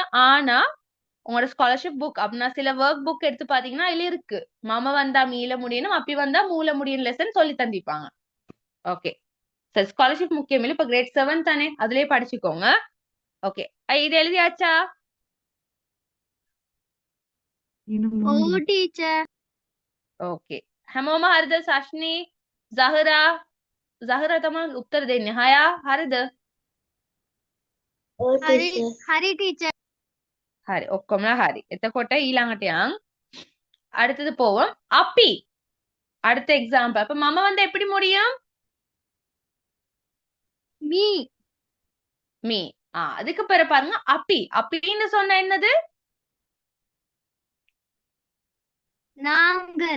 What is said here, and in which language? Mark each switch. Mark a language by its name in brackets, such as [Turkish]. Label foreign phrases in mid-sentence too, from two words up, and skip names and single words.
[Tamil] ஆனா உங்களோட [English] scholarship book [Tamil] அப்படின்னா சில [English] work book [Tamil] எடுத்து பாத்தீங்கன்னா இதுல இருக்கு மம வந்தா மீள முடியணும், அப்படி வந்தா மூல முடியும் லெசன் சொல்லி தந்திப்பாங்க. ஓகே, சரி, ஸ்காலர்ஷிப் முக்கியம் இல்லை. இப்ப கிரேட் 7 தானே, அதுலயே படிச்சுக்கோங்க. ஓகே, இது எழுதியாச்சா? ஓ டீச்சர். [English] ओके, [Sinhala] හැමෝම හරිද? සශ්නී, සහරා, සහරා තමයි උත්තර දෙන්නේ. හයා හරිද? හරි හරි டீச்சர். හරි, ඔක්කොමලා හරි. එතකොට ඊළඟට යන් [Tamil] அடுத்தது போவோம். அப்பி அடுத்த எக்ஸாம்பிள். அப்ப மம வந்து எப்படி முடியும்? மீ. மீ. அதுக்கு பிறகு பாருங்க அப்பி. அப்பின்னு சொன்னா என்னது? நாங்கள்.